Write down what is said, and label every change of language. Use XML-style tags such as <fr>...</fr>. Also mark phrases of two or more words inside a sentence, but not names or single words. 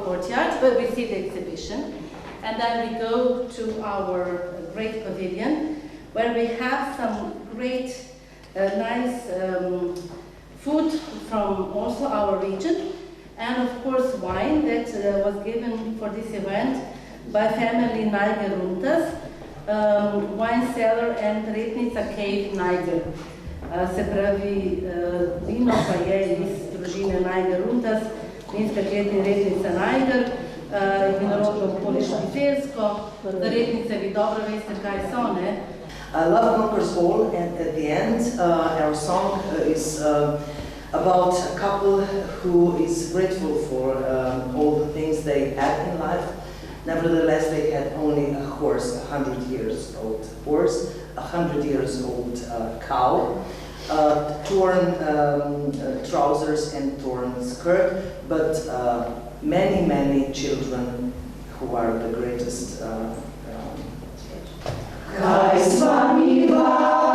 <en>courtyard where we see the exhibition, and then we go to our great pavilion where we have some great, nice food from also our region, and of course wine that was given for this event by family Niger Runtas, wine cellar and Retnica Cave Niger.</en> <sl>Se pravi, vino pa je iz družine Niger Runtas, vinska klet in Retnica Niger, vinorodno okolje Štafelsko. Za Retnice vi dobro veste, kaj so, ne?</sl> <en>Love conquers all, and at the end, our song is about a couple who is grateful for all the things they had in life. Nevertheless, they had only a horse, 100 years old horse, 100 years old cow, torn trousers and torn skirt, but many, many children who are the greatest.</en>